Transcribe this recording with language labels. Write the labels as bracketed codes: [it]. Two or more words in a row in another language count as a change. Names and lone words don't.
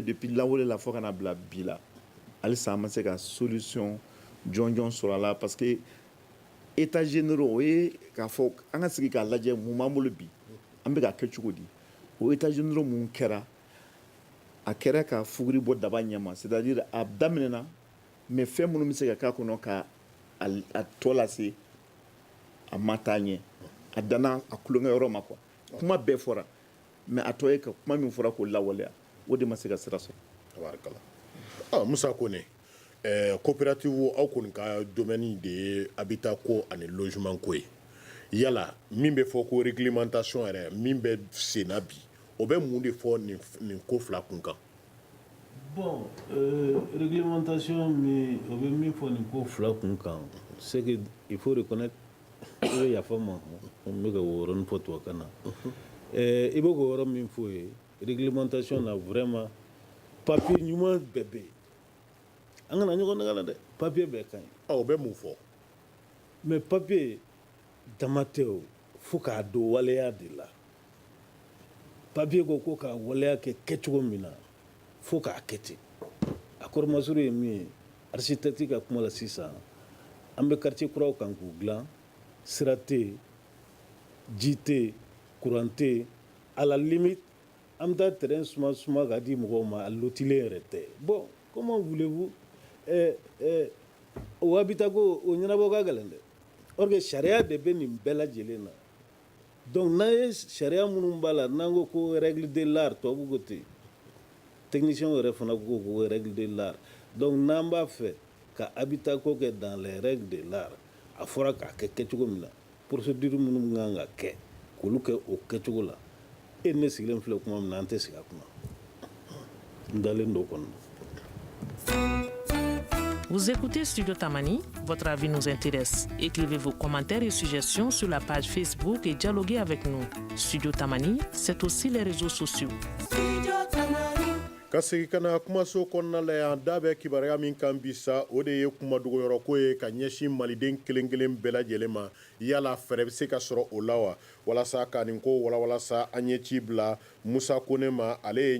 [bm] depuis lawale la fo ka na bila bi la halisa an ma se ka solution jɔnjɔn sɔrɔ a la [fr] parce que état généraux [bm] o ye k'a fɔ an ka sigi k'a lajɛ mun b'an bolo bi an bɛ ka kɛ cogo di o [fr] état généraux [bm] mun kɛra a kɛra ka fuguri bɔ daba ɲɛma [fr] c'est à dire [bm] a daminɛna mais fɛn minnu bɛ se ka k'a kɔnɔ ka a tɔ lase a ma taa ɲɛ a danna a tulonkɛ yɔrɔ ma quoi kuma bɛɛ fɔra mais a tɔ ye ka kuma min fɔra k'o lawaleya o de ma se ka sira sɔrɔ tabarikala Musa Kone coopérative aw kɔni ka domaine de ye habitat ko ani logement ko ye yala min bɛ fɔ ko réglementation yɛrɛ min bɛ sen na bi o bɛ mun de fɔ nin ko fila kun kan bon réglementation min o bɛ min fɔ nin ko fila kun kan [fr] c'est que il faut reconnaître [bm] i bɛ yafa ma n bɛ ka o yɔrɔnin fɔ tubabukan na i bɛ k'o yɔrɔ min fɔ ye réglementation na vraiment papier ɲuman bɛɛ bɛ yen an kana ɲɔgɔn nɛgɛ la dɛ papier bɛɛ ka ɲi o bɛ mun fɔ mais papier dama tɛ o fo k'a don waleya de la papier ko k'a waleya kɛ kɛcogo min na fo k'a kɛ ten a kɔrɔmasuru ye min ye architecte ka kuma la sisan an bɛ quartier kuraw kan k'u dilan sira tɛ yen ji tɛ yen courant tɛ yen [fr] à la limite [bm] an bɛ taa terrain suma k'a di mɔgɔw ma a lotilen yɛrɛ tɛ bon [fr] comment voulez-vous [bm] o habitat ko o ɲɛnabɔ ka gɛlɛn dɛ [fr] or que [bm] sariya de bɛ nin bɛɛ lajɛlen na donc n'a ye sariya minnu b'a la n'an ko ko [fr] règle de l'art [bm] tubabu ko ten technicien yɛrɛ fana ko ko [fr] règle de l'art [bm] donc n'an b'a fɛ ka habitat ko kɛ [fr] dans les règles de l'art [bm] a fɔra k'a kɛ kɛcogo min na procédure minnu kan ka kɛ k'olu kɛ o kɛcogo la e ne sigilen filɛ kuma min na an tɛ sigi a kuma n dalen don o kɔnɔ. [fr] Vous écoutez Studio Tamani, votre avis nous intéresse. Écrivez vos commentaires et suggestions sur la page Facebook et dialoguez avec nous. Studio Tamani, c'est aussi les réseaux sociaux. [bm] Ka segi kana kumaso kɔnɔna la yan da bɛ kibaruya min kan bi sa o de ye kumadogoyɔrɔ ko ye ka ɲɛsin maliden kelen kelen bɛɛ lajɛlen ma yala fɛrɛ bɛ se ka sɔrɔ o la wa walasa ka nin ko walawalasa an ye ci bila Musa Kone ma ale ye